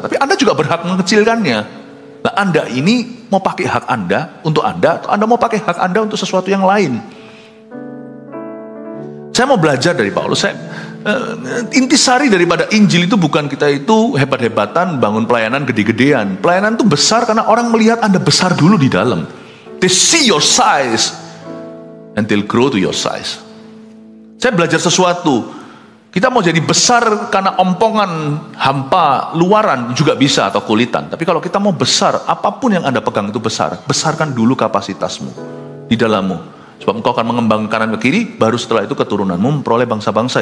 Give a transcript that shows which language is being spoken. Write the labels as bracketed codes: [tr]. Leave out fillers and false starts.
[id] Tapi Anda juga berhak mengecilkannya. Nah, Anda ini mau pakai hak Anda untuk Anda, atau Anda mau pakai hak Anda untuk sesuatu yang lain. Saya mau belajar dari Paulus. Intisari daripada Injil itu bukan kita itu hebat-hebatan bangun pelayanan gede-gedean. Pelayanan itu besar karena orang melihat Anda besar dulu di dalam. [en] They see your size and they'll grow to your size. [id] Saya belajar sesuatu. Kita mau jadi besar karena ompongan hampa luaran juga bisa atau kulitan. Tapi kalau kita mau besar, apapun yang Anda pegang itu besar. Besarkan dulu kapasitasmu di dalammu. Sebab engkau akan mengembang kanan ke kiri, baru setelah itu keturunanmu memperoleh bangsa-bangsa.